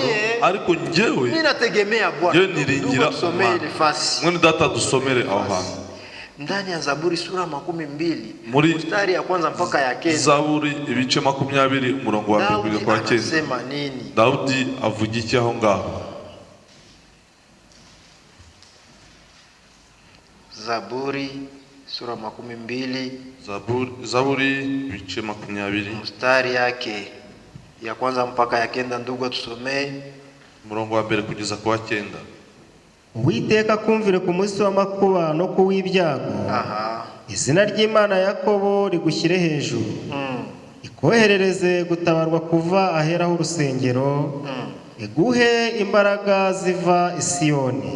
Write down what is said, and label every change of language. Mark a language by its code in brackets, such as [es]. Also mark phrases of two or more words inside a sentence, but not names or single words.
[rw] Ariko njyewe [sw] mimi nategemea Bwana. [rw] Njyewe niringira Imana. Mwene data dusomere aho hantu [sw] ndani ya Zaburi sura 12 mstari ya kwanza mpaka ya 9. [rw] Zaburi ibice 20 umurongo wa 1 kwa 9. [sw] Anasema nini? [rw] Daudi avuga iki aho ngaho? [sw] Zaburi sura 12, [rw] Zaburi ibice 20 [sw] mstari yake ya kwanza mpaka ya 9. Ndugu atusomee [rw] umurongo wa 1 kugeza kwa 9. Uwiteka kumvire ku munsi w'amakuba no kuw'ibyago. Izina ry'Imana Yakobo rigushyire hejuru. Ikoherereze gutabarwa kuva aheraho urusengero. Iguhe imbaraga ziva i Siyoni.